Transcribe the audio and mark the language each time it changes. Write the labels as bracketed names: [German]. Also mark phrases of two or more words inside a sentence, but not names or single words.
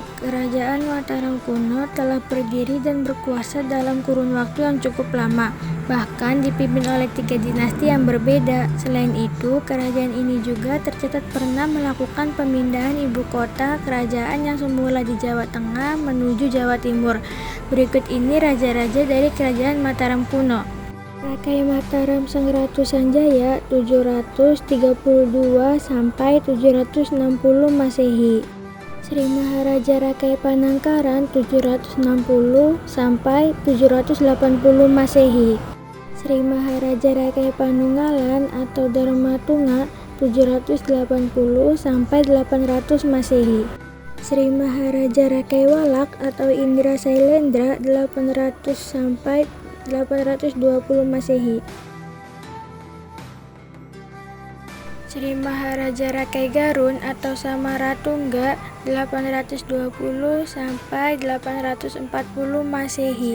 [Indonesian] Kerajaan Mataram kuno telah berdiri dan berkuasa dalam kurun waktu yang cukup lama, bahkan dipimpin oleh 3 dinasti yang berbeda. Selain itu, kerajaan ini juga tercatat pernah melakukan pemindahan ibu kota kerajaan yang semula di Jawa Tengah menuju Jawa Timur. Berikut ini raja-raja dari Kerajaan Mataram kuno. Rakai Mataram Sang Ratu Sanjaya 732 sampai 760 Masehi. Sri Maharaja Rakai Panangkaran 760 sampai 780 Masehi. Sri Maharaja Rakai Panunggalan atau Dharmatunga 780 sampai 800 Masehi. Sri Maharaja Rakai Walak atau Indra Sailendra 800 sampai 820 Masehi. Sri Maharaja Rakai Garun atau Samaratungga 820 sampai 840 Masehi.